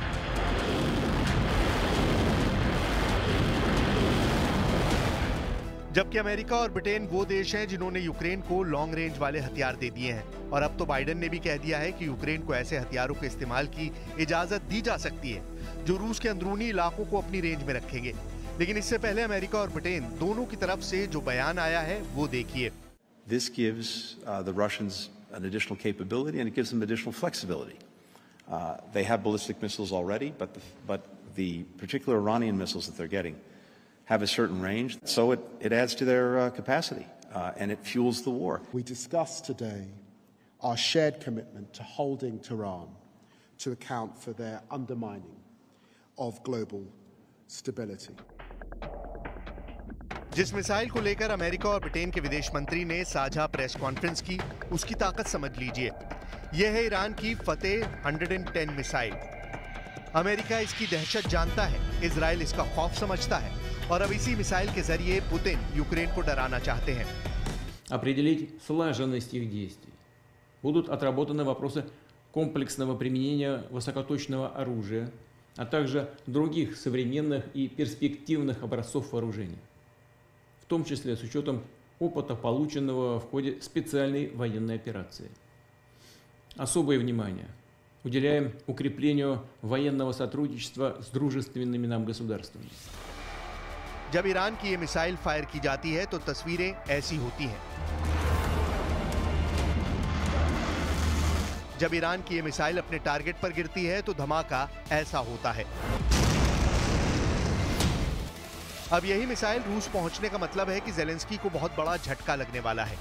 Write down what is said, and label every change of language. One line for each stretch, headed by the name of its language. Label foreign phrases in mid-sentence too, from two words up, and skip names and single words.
Hindi: जबकि अमेरिका और ब्रिटेन वो देश हैं जिन्होंने यूक्रेन को
English: long range
Hindi: वाले हथियार दे दिए हैं। और अब तो बाइडेन ने भी कह दिया है कि यूक्रेन को ऐसे हथियारों के इस्तेमाल की इजाजत दी जा सकती है जो रूस के अंदरूनी इलाकों को अपनी रेंज में रखेंगे। लेकिन इससे पहले अमेरिका और ब्रिटेन दोनों की तरफ से जो बयान आया है वो देखिए।
English: This gives the Russians an additional capability and it gives them additional flexibility. They have ballistic missiles already, but the particular Iranian missiles that they're getting have a certain range, so it adds to their capacity and it fuels the war. We discussed today our shared commitment to holding Tehran to account for their undermining of global stability.
Hindi: जिस मिसाइल को लेकर अमेरिका और ब्रिटेन के विदेश मंत्री ने साझा
English: press conference
Hindi: की, उसकी ताकत समझ लीजिए। यह है ईरान की फतेह 110 मिसाइल। अमेरिका इसकी दहशत जानता है, इजराइल इसका खौफ समझता है और अब इसी मिसाइल के जरिए पुतिन यूक्रेन को डराना चाहते हैं।
Russian: Определить слаженность их действий. Будут отработаны вопросы комплексного применения высокоточного оружия, а также других современных и перспективных образцов вооружений, в том числе с учетом опыта, полученного в ходе специальной военной операции. Особое внимание уделяем укреплению военного сотрудничества с дружественными нам государствами.
Hindi: जब ईरान की ये मिसाइल फायर की जाती है तो तस्वीरें ऐसी होती हैं। जब ईरान की ये मिसाइल अपने टारगेट पर गिरती है तो धमाका ऐसा होता है। अब यही मिसाइल रूस पहुंचने का मतलब है कि ज़ेलेंस्की को बहुत बड़ा झटका लगने वाला है।